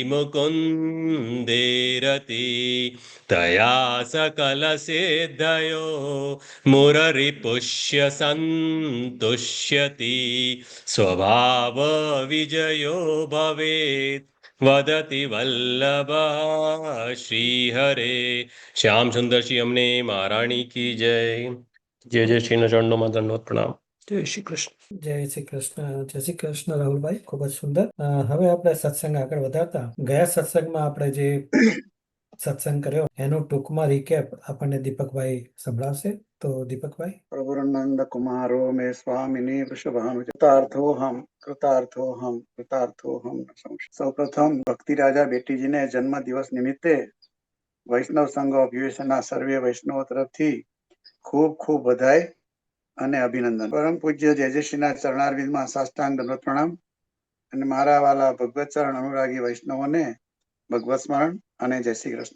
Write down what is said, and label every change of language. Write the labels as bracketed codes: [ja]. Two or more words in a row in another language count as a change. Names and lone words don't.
[sa] मुकुन्देरति तया सकलसिद्धयो मुररिपुष्य सन्तुष्यति स्वभावविजयो भवेत् वदति वल्लभः श्रीहरे श्याम सुंदर [hi] श्री अमने महारानी की जय। जय जय श्री चरणों में दंडवत प्रणाम। [gu] જય શ્રી કૃષ્ણ. જય શ્રી કૃષ્ણ. જય શ્રી કૃષ્ણ રાહુલભાઈ, ખૂબ જ સુંદર. હવે આપણે સત્સંગ આગળ વધારતા ગયા સત્સંગમાં આપણે જે સત્સંગ કર્યો એનું ટૂંકમાં રિકેપ આપણને દીપકભાઈ સંભળાવશે. તો દીપકભાઈ. [sa] प्रभुरनंद कुमारो मे स्वामिनी वृषभानु कृतार्थोहम कृतार्थोहम कृतार्थोहम [gu] સૌપ્રથમ ભક્તિ રાજા બેટીજીને જન્મ દિવસ નિમિત્તે વૈષ્ણવ સંઘ ઓફ યુએસના સર્વે વૈષ્ણવો તરફથી ખૂબ ખૂબ બધાઈ અને અભિનંદન. પરમ પૂજ્ય જયજયશ્રીના ચરણારવિંદમાં સાષ્ટાંગ દંડવત પ્રણામ અને મારા વાલા ભગવત ચરણ અનુરાગી વૈષ્ણવોને ભગવત સ્મરણ અને જય શ્રી કૃષ્ણ.